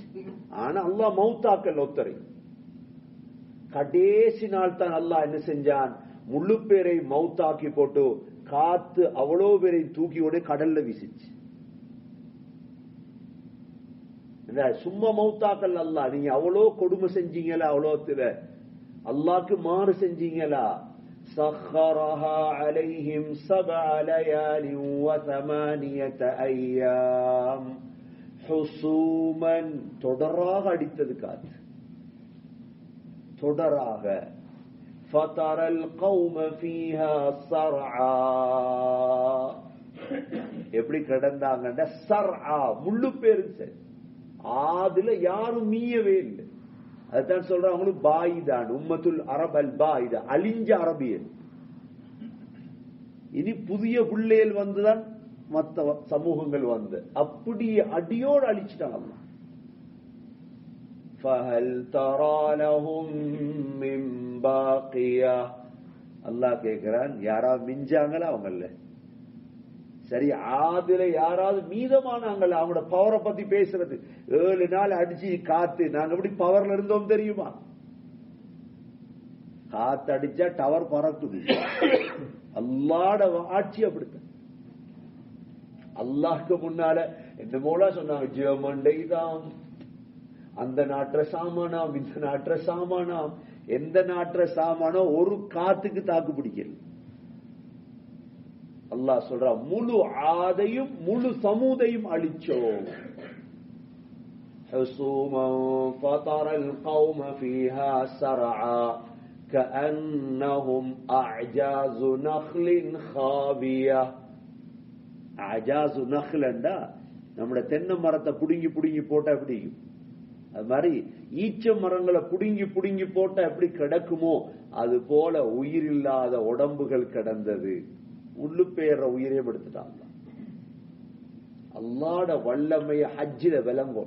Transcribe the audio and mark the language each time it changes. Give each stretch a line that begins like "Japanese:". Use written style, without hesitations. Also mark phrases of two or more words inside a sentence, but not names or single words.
Tamil: ஆனா அல்லாஹ் மௌத்தாக்கல் ஒத்தரை. கடைசி நாள் தான் அல்லாஹ் என்ன செஞ்சான்? முழு பேரை மௌத்தாக்கி போட்டு காத்து அவ்வளோ பேரை தூக்கியோட கடல்ல வீசிச்சு. சும்மா மௌத்தாக்கல் அல்லாஹ். நீங்க அவ்வளோ கொடுமை செஞ்சீங்களா? அவ்வளோத்துல அல்லாஹ்க்கு மாறு செஞ்சீங்களா?
Arabic: سخرها عليهم 7 ليال و8 أيام حسوما
Tamil: தொடராக அடித்தது காத்து, தொடராக.
Arabic: فترى القوم فيها صرعا
Tamil: எப்படி கடந்தாங்கன்ற சர்ஆ முள்ளு பேருக்கு. அதுல யாரும் மீயவே இல்லை. அதுதான் சொல்றாங்க அவங்களுக்கு பாயிதான்
Arabic: أمة العرب البائدة,
Tamil: அழிஞ்ச அரபியல். இனி புதிய பிள்ளைகள் வந்துதான் மற்ற சமூகங்கள் வந்து அப்படியே அடியோடு அழிச்சிட்டாங்க.
Arabic: فهل ترى لهم من باقية
Tamil: அல்லாஹ் கேக்குறான், யாராவது மிஞ்சாங்களா அவங்கள? சரி, ஆதில யாராவது மீதமானாங்களா? அவங்களோட பவரை பத்தி பேசுறது. 7 நாள் அடிச்சு காத்து, நாங்க எப்படி பவர்ல இருந்தோம் தெரியுமா? காத்து அடிச்சா டவர் பறக்குது. அல்லாஹ்ட ஆட்சி அப்படித்தான். அல்லாஹ்க்கு முன்னால என்ன போல சொன்னாங்க, ஜெர்மன்டை தான் அந்த நாட்டுற சாமானாம், இந்த நாட்டுற சாமானாம், எந்த நாட்டுற சாமானோ ஒரு காத்துக்கு தாக்கு பிடிக்கல. அல்லாஹ் சொல்ற முழு ஆதையும் முழு சமூதையும் அழிச்சோம்.
Arabic: حصوما فطر القوم فيها سرعا كأنهم أعجاز نخل خاوية. أعجاز نخل
Tamil: நம்முடைய தென்னை மரத்தை புடுங்கி புடுங்கி போட்டா எப்படி? அது மாதிரி ஈச்ச மரங்களை புடுங்கி புடுங்கி போட்டா எப்படி கிடக்குமோ அது போல உயிரில்லாத உடம்புகள் கிடந்தது. உள்ளு பேர உயிரே எடுத்துட்டாங்க. அல்லாஹ்ட வல்லமைய ஹஜ்ஜில விளங்கும்.